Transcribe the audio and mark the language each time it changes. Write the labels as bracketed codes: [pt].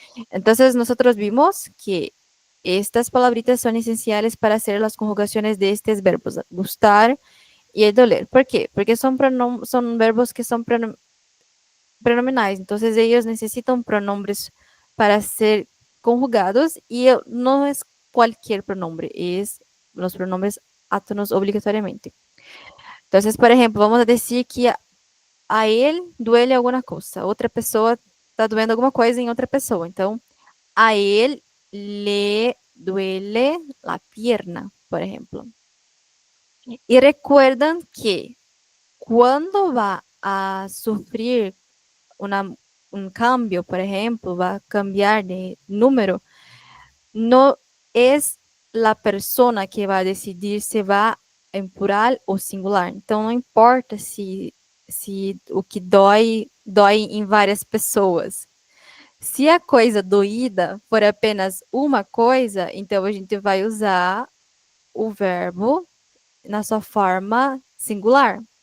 [es] Entonces, nosotros vimos que estas palabritas son esenciales para hacer las conjugaciones de estos verbos, gustar y el doler. ¿Por qué? Porque son verbos que son pronominales, entonces ellos necesitan pronombres para ser conjugados y no es cualquier pronombre, es los pronombres átonos obligatoriamente. Entonces, por ejemplo, vamos a decir que a él duele [pt] alguma coisa, outra pessoa está doendo alguma coisa em outra pessoa. Então, [es] a él le duele la pierna, por ejemplo. Y recuerdan que cuando va a sufrir un cambio, por ejemplo, va a cambiar de número, no es la persona que va a decidir se va [pt] em plural ou singular. Então, não importa se o que dói, dói em várias pessoas. Se a coisa doída for apenas uma coisa, então a gente vai usar o verbo na sua forma singular.